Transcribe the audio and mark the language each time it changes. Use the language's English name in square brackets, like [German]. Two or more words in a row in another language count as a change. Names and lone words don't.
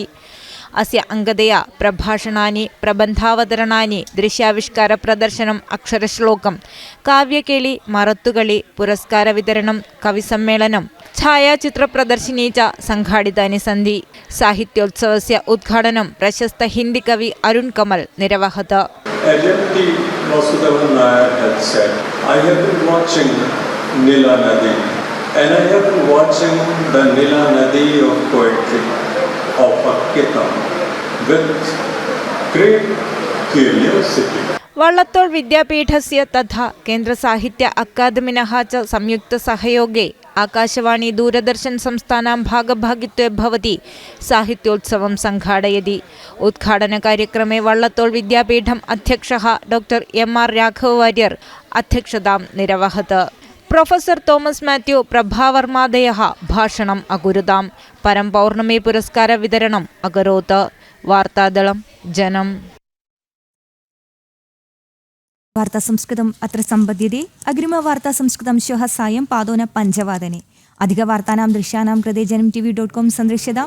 [Sanskrit] अस्य अङ्गतया प्रभाषणानि, प्रबन्धावतरणानि, दृश्याविष्कारप्रदर्शनम्, अक्षरश्लोकं, काव्यकेळि, मरत्तुकळि, पुरस्कारवितरणं, कविसम्मेलनं, छायाचित्रप्रदर्शिनी च संघाटितानि सन्ति। साहित्योत्सवस्य उद्घाटनं प्रशस्त हिन्दी कवि अरुण कमल निर्वहत। [English] LMT Vasudevan Nair had said, I have been watching Nila Nadi and I have been watching the Nila Nadi of poetry of Akkitam with great curiosity. [Sanskrit] वल्लतोळ विद्यापीठस्य तथा केन्द्र साहित्य अकादमिनः च संयुक्तसहयोगे आकाशवाणी दूरदर्शन संस्थानां भागभागित्वे भवति साहित्योत्सवं संघाटयति। उद्घाटनकार्यक्रमे वल्लतोळ विद्यापीठम् अध्यक्षः डॉक्टर MR राघववार्यर् अध्यक्षतां निर्वहत। प्रोफेसर തോമസ് മാത്യു, प्रभावर्मादयः भाषणं अकुरुताम्। परं पौर्णमी पुरस्कार वितरणम् अकरोत्। वार्तादलं जनम्। वार्ता संस्कृतम् अत्र सम्पद्यते। अग्रिमवार्ता संस्कृतं श्वः सायं 5:05 अधिकवार्तानां दृश्यानां कृते जनम् TV.com सन्दृश्यतां।